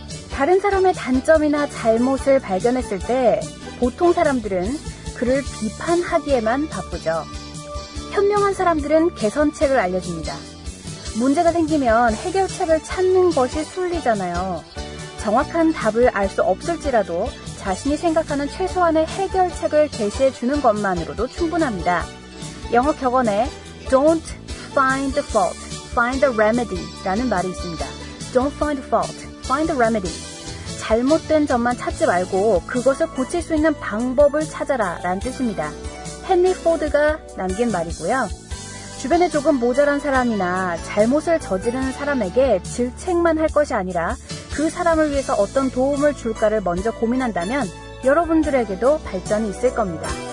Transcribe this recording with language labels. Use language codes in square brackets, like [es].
[ko] 다른 사람의 단점이나 잘못을 발견했을 때 보통 사람들은 그를 비판하기에만 바쁘죠. 현명한 사람들은 개선책을 알려줍니다. 문제가 생기면 해결책을 찾는 것이 순리잖아요. 정확한 답을 알 수 없을지라도 자신이 생각하는 최소한의 해결책을 제시해주는 것만으로도 충분합니다. 영어 격언에 [en] Don't find the fault, find the remedy [ko] 라는 말이 있습니다. [en] Don't find the fault, find the remedy. [ko] 잘못된 점만 찾지 말고 그것을 고칠 수 있는 방법을 찾아라 라는 뜻입니다. 헨리 포드가 남긴 말이고요. 주변에 조금 모자란 사람이나 잘못을 저지르는 사람에게 질책만 할 것이 아니라 그 사람을 위해서 어떤 도움을 줄까를 먼저 고민한다면 여러분들에게도 발전이 있을 겁니다.